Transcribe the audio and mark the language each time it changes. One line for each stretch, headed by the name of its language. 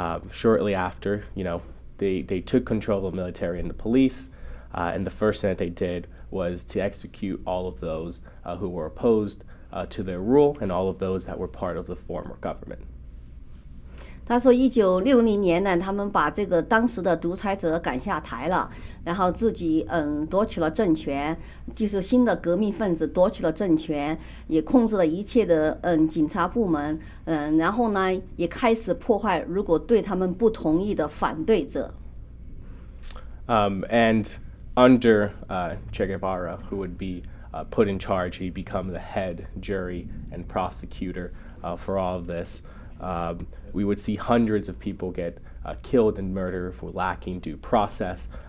English: Shortly after, they took control of the military and the police. And the first thing that they did was to execute all of those who were opposed to their rule and all of those that were part of the former government.
Chinese: 他说，1960年呢，他们把这个当时的独裁者赶下台了，然后自己夺取了政权，就是新的革命分子夺取了政权，也控制了一切的警察部门，然后呢也开始破坏如果对他们不同意的反对者。
English: And under Che Guevara, who would be put in charge, he'd become the head jury and prosecutor for all of this. We would see hundreds of people get killed and murdered for lacking due process.